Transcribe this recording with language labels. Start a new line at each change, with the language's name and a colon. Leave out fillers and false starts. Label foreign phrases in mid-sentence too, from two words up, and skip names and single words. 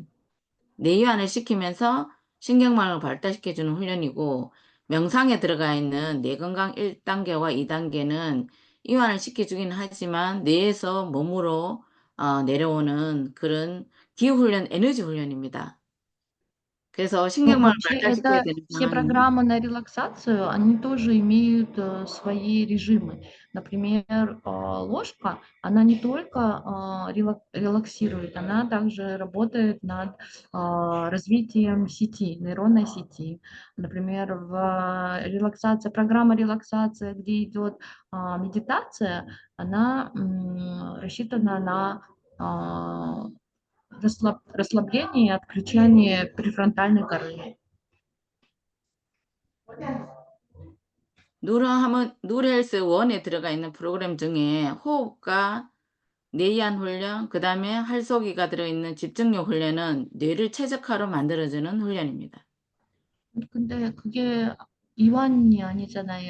Korean: 뇌이완을 시키면서 신경망을 발달시켜 주는 훈련이고 명상에 들어가 있는 뇌건강 1단계와 2단계는 이완을 시켜 주긴 하지만 뇌에서 몸으로 내려오는 그런 기후 훈련, 에너지 훈련입니다. 그래서
Russian: Ну,
Korean: 신경망을
Russian: вообще,
Korean: 발달시켜야
Russian: это
Korean: 되는
Russian: все
Korean: 상황이
Russian: программы на релаксацию, они тоже имеют свои режимы. Например, ложка, она не только релаксирует, она также работает над развитием сети, нейронной сети. Например, программа релаксация, где идет медитация, она рассчитана на расслабление и отключение префронтальной коры.
Korean: 누르헬스 1에 들어가 있는 프로그램 중에 호흡과 뇌이완 훈련, 그 다음에 활쏘기가 들어있는 집중력 훈련은 뇌를 최적화로 만들어주는 훈련입니다. 근데 그게 이완이 아니잖아요.